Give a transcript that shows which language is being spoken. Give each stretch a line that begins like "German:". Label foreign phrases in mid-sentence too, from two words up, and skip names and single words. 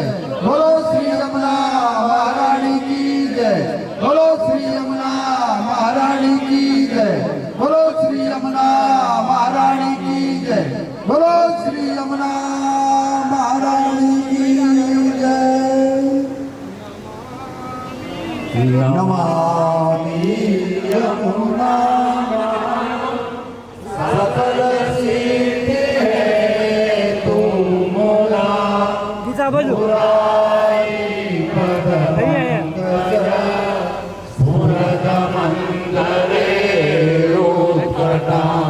Hindi: बोलो श्री यमुना महारानी की जय। बोलो श्री यमुना महारानी की जय। बोलो श्री यमुना महारानी की जय। बोलो श्री यमुना महारानी की जय।
Sanskrit: नमामि यमुना सकल सिद्धि हेतु मोला मुरारी पदपंकज स्फुरद मंगले रूपकटा